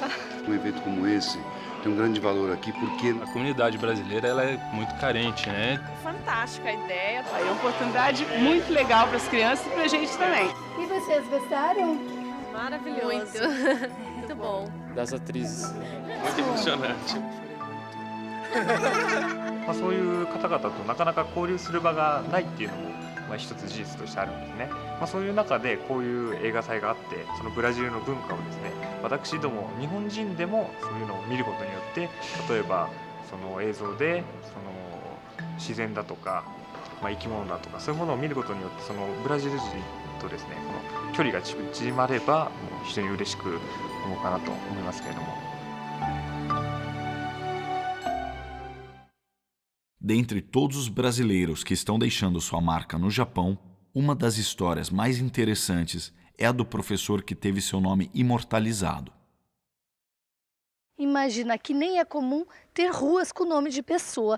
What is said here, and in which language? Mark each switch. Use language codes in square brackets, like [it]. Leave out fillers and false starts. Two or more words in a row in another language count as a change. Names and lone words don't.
[pt] Um evento como esse tem um grande valor aqui porque a comunidade brasileira ela é muito carente, né? Fantástica a ideia, é uma oportunidade muito legal para as crianças e para a gente também. E vocês gostaram? Maravilhoso. Muito bom. Das atrizes. Muito emocionante. [ja] そういう方々となかなか交流する場がないっていうのも、一つ事実としてあるんですね。そういう中でこういう映画祭があって、そのブラジルの文化をですね、私ども日本人でもそういうのを見ることによって、例えばその映像でその自然だとか、生き物だとかそういうものを見ることによって、そのブラジル人とですね、この距離が縮まれば非常に嬉しく思うかなと思いますけれども。 [pt] Dentre todos os brasileiros que estão deixando sua marca no Japão, uma das histórias mais interessantes é a do professor que teve seu nome imortalizado. Imagina que nem é comum ter ruas com nome de pessoa.